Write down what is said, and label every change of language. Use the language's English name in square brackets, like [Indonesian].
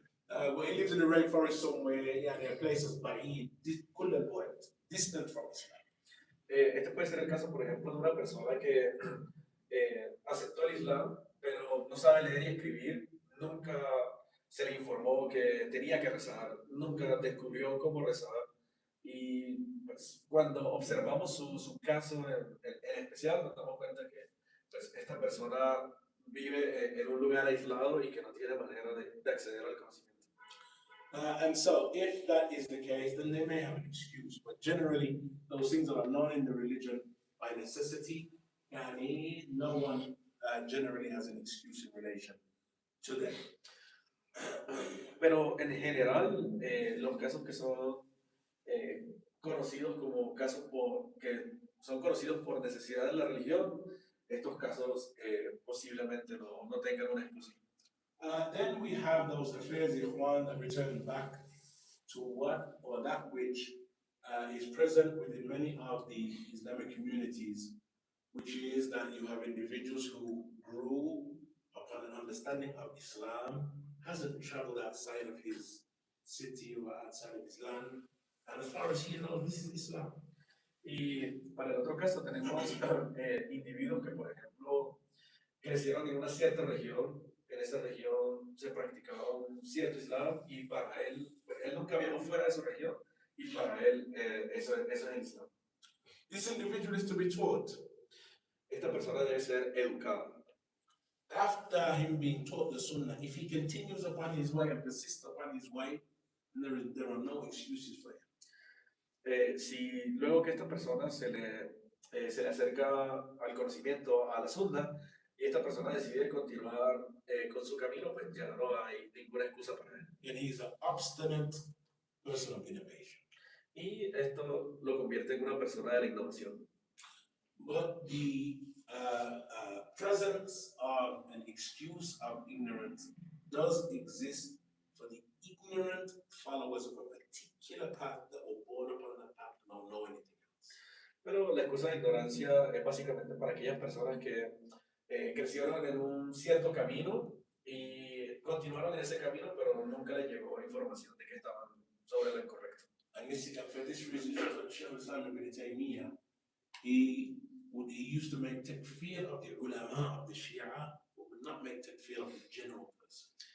[English] Well, he lives in the rainforest somewhere, there are places, but he couldn't avoid, distant from Islam. [Spanish] Este puede ser el caso, por ejemplo, de una persona que aceptó el Islam, pero no sabe leer y escribir, nunca se le informó que tenía que rezar, nunca descubrió cómo rezar. Y pues, cuando observamos su caso en especial, nos damos cuenta que pues, esta persona vive en un lugar aislado y que no tiene manera de acceder al conocimiento. [English] And so, if that is the case, then they may have an excuse. But generally, those things that are known in the religion by necessity, no one generally has an excuse in relation to them. [Spanish] Pero en general, los casos que son conocidos como casos que son conocidos por necesidad de la religión, estos casos posiblemente no tengan una excusa. [English] Then we have those affairs, Ikhwan, that return back to what or that which is present within many of the Islamic communities, which is that you have individuals who grew upon an understanding of Islam, hasn't traveled outside of his city or outside of his land, and as far as he knows, this is Islam. [Spanish] Y para el otro caso tenemos individuos que, por ejemplo, crecieron en una cierta región. En esa región se practicaba un cierto Islam y para él, él nunca viajó fuera de su región y para él eso es el Islam. [English] This individual is to be taught. [Spanish] Esta persona debe ser educada. [English] After him being taught the Sunnah, if he continues upon his way and persists upon his way, there are no excuses for him. [Spanish] Si luego que esta persona se le acerca al conocimiento, a la Sunna, y esta persona decide continuar con su camino, pues ya no hay ninguna excusa para él. [English] And he's an obstinate person of innovation. [Spanish] Y esto lo convierte en una persona de la innovación. [English] But the presence of an excuse of ignorance does exist for the ignorant followers of a particular path that were born upon that path and don't know anything else. [Spanish] Pero la excusa de ignorancia es básicamente para aquellas personas que crecieron en un cierto camino y continuaron en ese camino, pero nunca les llegó información de que estaban sobre lo incorrecto. [English] And for this reason, Shaykh al-Islam ibn Taymiyyah, he used to make takfir of the ulama of the Shia, but would not make takfir of the general person.